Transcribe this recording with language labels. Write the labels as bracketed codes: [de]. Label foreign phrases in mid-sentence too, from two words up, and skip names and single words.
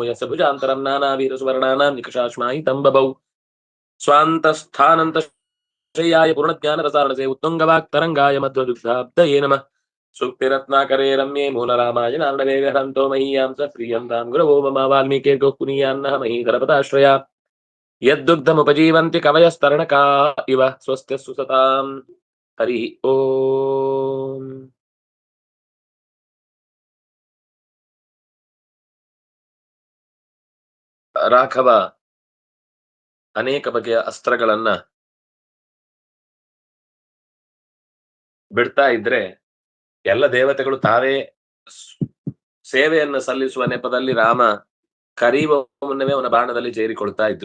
[sa] यस्य भुजान्तरं नानावीर सुवर्णानां निकषाश्माहितं बभौ स्वान्तस्थानन्त श्रेयाय पूर्णज्ञानरसारणसे उत्तुङ्गवाक्तरङ्गाय मध्वदुग्धाब्दये नमः सूक्तिरत्नाकरे रम्ये मूलरामाय नार्णवे हन्तो महीयां स प्रियन्तां गुरवो मम वाल्मीकिर्गो पुनीयान्नः महीधरपदाश्रया यद्दुग्धमुपजीवन्ति कवयस्तरणका इव स्वस्ति सुसताम् हरि ओम [kn] ರಾಘವ ಅನೇಕ ಬಗೆಯ ಅಸ್ತ್ರಗಳನ್ನ ಬಿಡ್ತಾ ಇದ್ರೆ ಎಲ್ಲ ದೇವತೆಗಳು ತಾವೇ ಸೇವೆಯನ್ನು ಸಲ್ಲಿಸುವ ನೆಪದಲ್ಲಿ ರಾಮ ಕರೀವ ಮುನ್ನವೇ ಅವನ ಬಾಣದಲ್ಲಿ ಸೇರಿಕೊಳ್ತಾ ಇದ್ರು.